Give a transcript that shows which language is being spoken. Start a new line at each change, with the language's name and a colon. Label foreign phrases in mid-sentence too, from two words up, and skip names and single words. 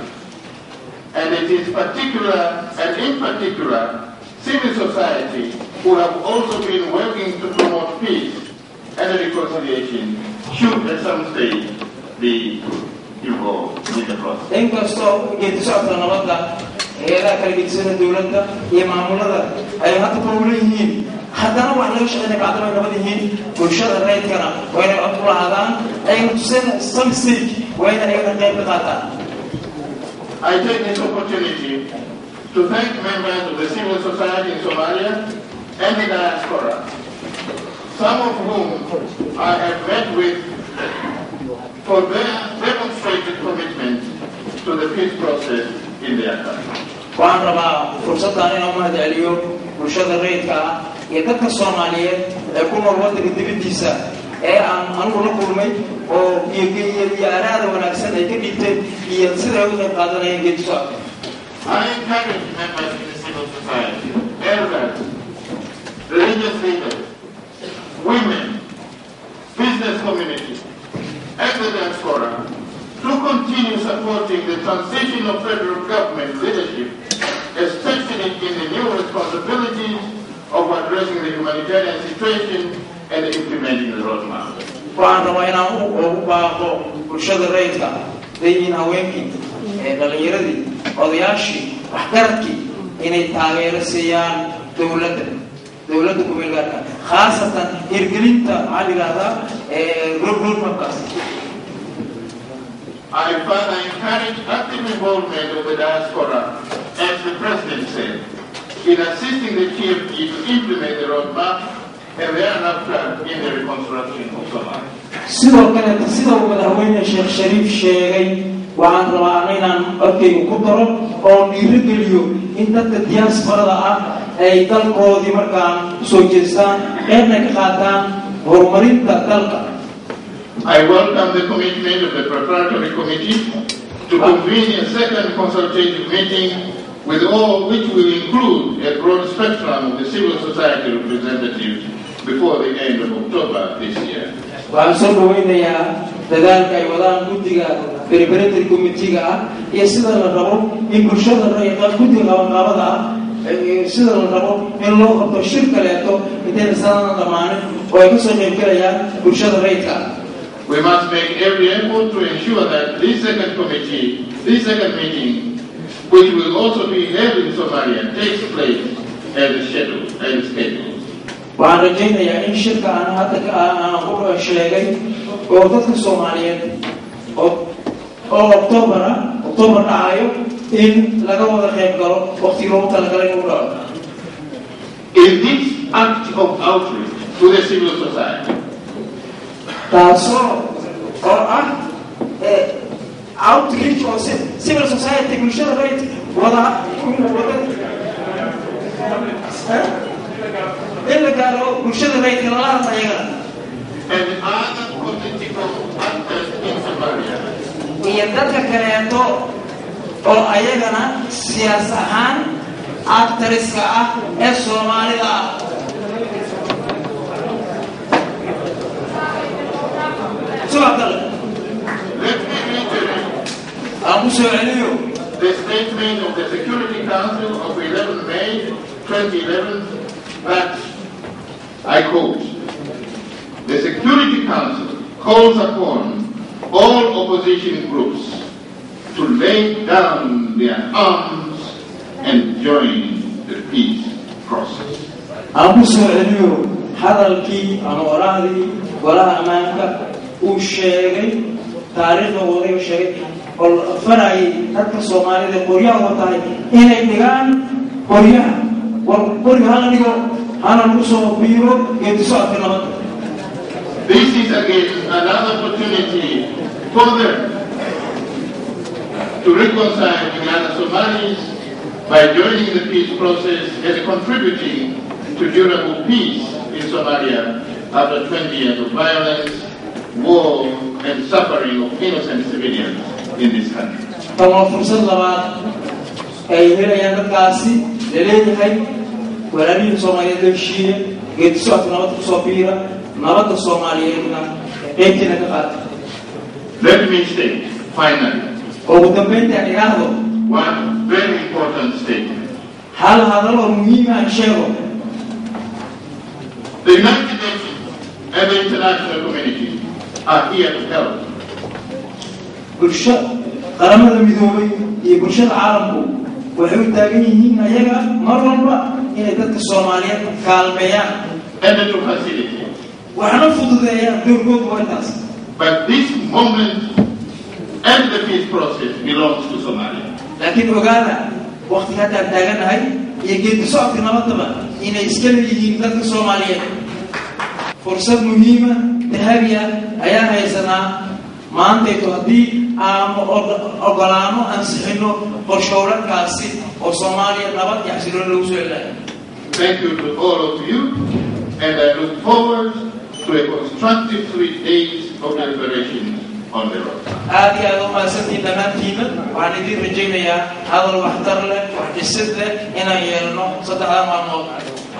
English: And it is in particular, civil society who have also been working to promote peace and reconciliation should at some stage be involved in the process.
Somali: inkastoo geedi socodka nabadda hay'adaha kala gedisan dowladda iyo maamulada ay hadda ku leeyihiin haddana wax laga shaqeynaya bacdama ay nabad yihiin bulshada rayidkana waa inay cod ku lahaadaan ayna tuseen
English: some stage
Somali: waa inay ayagana qayb ka qaataan.
English: I take this opportunity to thank members of the civil society in Somalia and the diaspora, some of whom I have met with for their demonstrated commitment to the peace process in their country.
Somali: waxaan rabaa fursaddan inaan u mahadceliyo bulshada rayidka ah iyo dadka Soomaaliyeed ee ku nool waddanka dibaddiisa ee aan anigu la kulmay oo iyo araada wanaagsan ay ka dhigteen iyo sida ay u qayb qaadanayeen geedi socodka.
English: I encourage members of the civil society, elders, religious leaders, women, business community, and the diaspora to continue supporting the transition of federal government leadership, especially in the new addressing the humanitarian situation and implementing the roadmap.
Somali: waxaan rabaa inaan ugu baaqo bulshada rayidka leeyihiin haweenkii dhalinyaradii odayaashii waxgaradkii inay taageero siiyaan dowladda ku-meelgaarka khaasatan hirgelinta maxaa la yidhahdaa roadmapkaas.
English: I further encourage active involvement of the diaspora, as the President said, in assisting the TFG to implement the roadmap and thereafter in the reconstruction of Somalia.
Somali: sidoo kale sida uu madaxweyne Sheekh Shariif sheegay waxaan rabaa inaan codkayga ku daro oo dhiirigeliyo in dadka diasporada ah ay dalkoodii markaan soo jeestaan qeybna ka qaataan horumarinta dalka.
English: I welcome the commitment of the preparatory committee to convene a second consultative meeting with all which will include a broad spectrum of the civil society representatives before the end of October this year.
Somali: waxaan soo dhaweynayaa dadaalka ay wadaan guddiga
English: preparatory committee-ga
Somali: ah iyo sida la rabo in bulshada rayidka guddiga qabanqaabada ah sida la rabo in loo qabto shir kaleeto intayna sanadna dhammaanin oo ay kasoo qaybgalayaan bulshada rayidka.
English: We must make every effort to ensure that this second meeting, which will also be held in Somalia, takes place as scheduled.
Somali: waxaan rajaynayaa in shirka aan hadda aan ku sheegay oo dadka Soomaaliyeed oo October dhacayo in laga wada qayb galo waqti loogu talagalay inuu dhaco.
English: In this act of outreach to the civil society,
Somali: taasoo oo ah outreach oo
English: civil society
Somali: bulshada rayidka wada in la gaaro bulshada rayidka lala hadla ayagana
English: and other political actors in Somalia,
Somali: iyo dadka kaleeto oo ayagana siyaas ahaan actoriska ah ee Soomaalida ah.
English: let me reiterate the statement of the Security Council of 11 May 2011 that, I quote, "The Security Council calls upon all opposition groups to lay down their arms and join the peace process."
Somali: hadalkii ama waraadii golaha ammaanka uu sheegay taariikhda waday uu sheegay oo farayay dadka Soomaalida qoryaha watahay inay dhigaan qoryaha hala dhigo hana lagu soo biiro geedi socodka nabadda.
English: This is again another opportunity for them to reconcile with other Somalis by joining the peace process and contributing to durable peace in Somalia after 20 years of violence, war, and suffering of innocent civilians in this country.
Somali: Kama fursad labaad ay helayaan dadkaasi leeyahay walaalihii Soomaaliyeed heshiiye geedi socodka nabadda ku soo biira nabadda Soomaaliyeedna qeybtiina ka qaata.
English: Let me state finally
Somali: ugu dambeynta aan idhaahdo
English: one very important statement.
Somali: hal hadal oo muhiim ah sheego.
English: The United Nations and the international community are here to help.
Somali: bulshada qaramada midoobay iyo bulshada caalamku waxay u taagan yihiin ayaga mar walba inay dadka Soomaaliyeed kaalmeeyaan
English: and to facilitate.
Somali: waxna fududeeyaan doorkooda wadaas.
English: But this moment and the peace process belongs to Somalia.
Somali: laakiin ogaada waqtiga hadda taaganahay iyo geedi socodka nabadda inay iska leeyihiin dadka Soomaaliyeed. fursad muhiima dahabiya ayaa haysanaa maantaydu haddii aan ogolaano ansixino qorshooladkaasi oo Soomaaliya nabad iyo xasilooni lagu soo celinayo.
English: Thank you to all of you, and I look forward to a constructive 3 days of deliberations on the road.
Somali: aad iyo aad u mahadsantihiin dhammaantiina waxaan idin rajaynayaa hadal waxtar leh wax dhisid leh inaan yeelno 3 maalmood.